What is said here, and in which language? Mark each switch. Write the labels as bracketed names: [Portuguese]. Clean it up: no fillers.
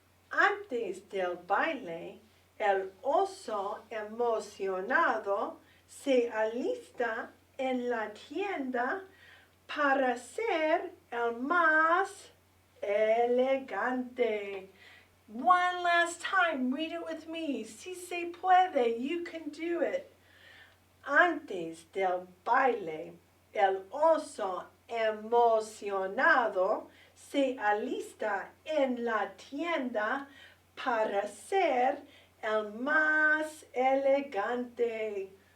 [Spanish] Antes del baile, el oso emocionado se alista en la tienda para ser el más elegante. [English] One last time, read it with me. [Spanish] Si se puede, [English] you can do it. [Spanish] Antes del baile, el oso emocionado se alista en la tienda para ser el más elegante.